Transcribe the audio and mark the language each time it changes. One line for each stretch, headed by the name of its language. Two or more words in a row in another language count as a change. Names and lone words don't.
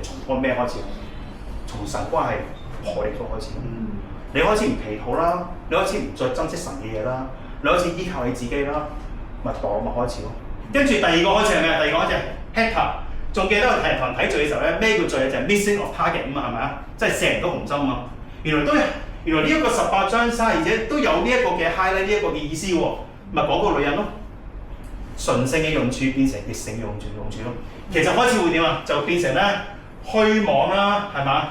Cantonese: 從嗰咩開始？從神關係破裂咗開始。你開始唔祈禱啦，你開始唔再珍惜神嘅嘢啦，你開始依靠你自己啦，咪墮落咪開始咯。跟住第二個開始係咩？第二個開始係 Heta。仲記得我睇人睇罪嘅時候咧，咩叫罪？就係
English: missing of target
Cantonese: 啊嘛，係咪啊？即係射唔到紅針啊！原來呢一個18章32節都有呢一個嘅 highlight 呢一個嘅意思喎，咪講個女人咯，純性嘅用處變成劣性嘅用處咯。其實開始會點啊？就變成咧虛妄啦，係嘛？